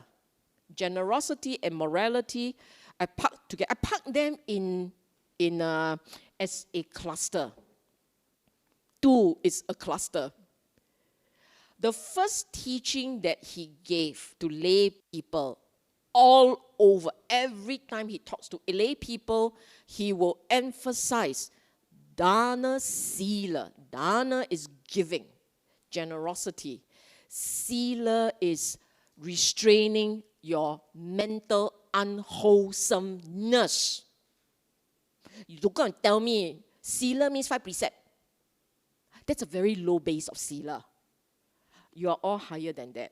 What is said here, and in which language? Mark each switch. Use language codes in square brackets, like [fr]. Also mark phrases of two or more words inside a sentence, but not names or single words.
[en] Generosity and morality, I pack them as a cluster. Two is a cluster. The first teaching that he gave to lay people all over, every time he talks to lay people, he will emphasize [pi] dana sila. [en] Dana is giving, generosity. Sila is restraining your mental unwholesomeness. You don't go and tell me sila means 5 precepts. That's a very low base of sila. You are all higher than that.